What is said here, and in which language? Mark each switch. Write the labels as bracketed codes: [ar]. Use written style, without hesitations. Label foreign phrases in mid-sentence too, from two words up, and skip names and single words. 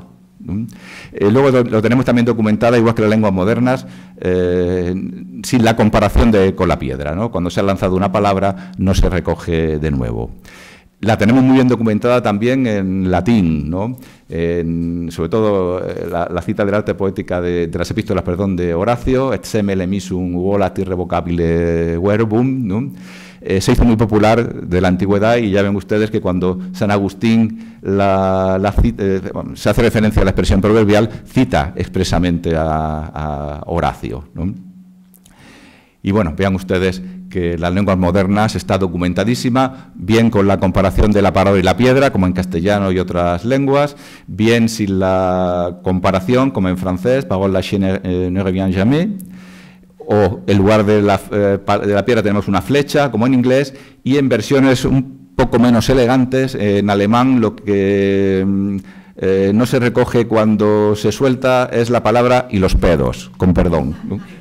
[es] Luego lo tenemos también documentada, igual que las lenguas modernas, sin la comparación con la piedra, ¿no? Cuando se ha lanzado una palabra no se recoge de nuevo. La tenemos muy bien documentada también en latín, ¿no? Sobre todo la cita del arte poética de las epístolas, de Horacio, [la] et semel emisum volat irrevocabile verbum, [es] ¿no? Se hizo muy popular de la antigüedad y ya ven ustedes que cuando San Agustín se hace referencia a la expresión proverbial, cita expresamente a Horacio, ¿no? Y bueno, vean ustedes que las lenguas modernas está documentadísima, bien con la comparación de la palabra y la piedra, como en castellano y otras lenguas, bien sin la comparación, como en francés, [fr] parole la chienne ne revient jamais, [es] o en lugar de la piedra tenemos una flecha, como en inglés, y en versiones un poco menos elegantes, en alemán lo que no se recoge cuando se suelta es la palabra y los pedos, con perdón, ¿no?